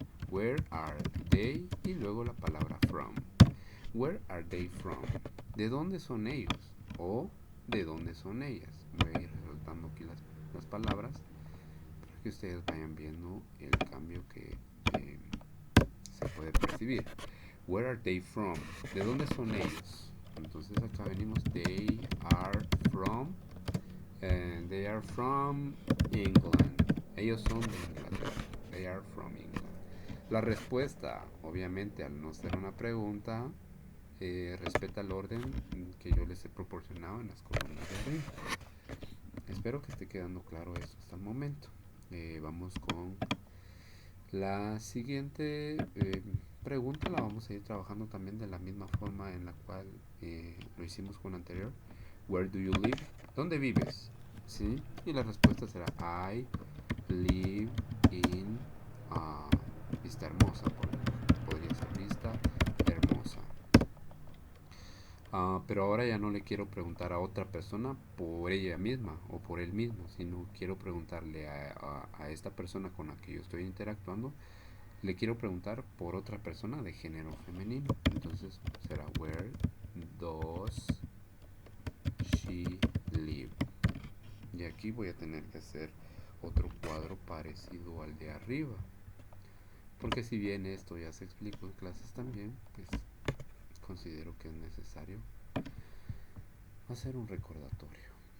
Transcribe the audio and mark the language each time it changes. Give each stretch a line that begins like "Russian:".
English: Where are they?
Spanish: Y luego la palabra
English: from. Where are they from?
Spanish: ¿De dónde son ellos? O ¿de dónde son ellas? Voy a ir resaltando aquí las palabras para que ustedes vayan viendo el cambio que se puede percibir.
English: Where are they from?
Spanish: ¿De dónde son ellos? Entonces acá venimos,
English: they are from England.
Spanish: Ellos son de Inglaterra.
English: They are from England.
Spanish: La respuesta, obviamente, al no ser una pregunta, respeta el orden que yo les he proporcionado en las columnas de arriba. Espero que esté quedando claro eso hasta el momento. Vamos con La siguiente pregunta la vamos a ir trabajando también de la misma forma en la cual lo hicimos con la anterior.
English: Where do you live?
Spanish: ¿Dónde vives? ¿Sí? Y la respuesta será
English: I live in Vista Hermosa.
Spanish: Podría ser Vista Hermosa. Pero ahora ya no le quiero preguntar a otra persona por ella misma o por él mismo, sino quiero preguntarle a esta persona con la que yo estoy interactuando, le quiero preguntar por otra persona de género femenino. Entonces será
English: where does she live.
Spanish: Y aquí voy a tener que hacer otro cuadro parecido al de arriba. Porque si bien esto ya se explicó en clases también, pues considero que es necesario hacer un recordatorio.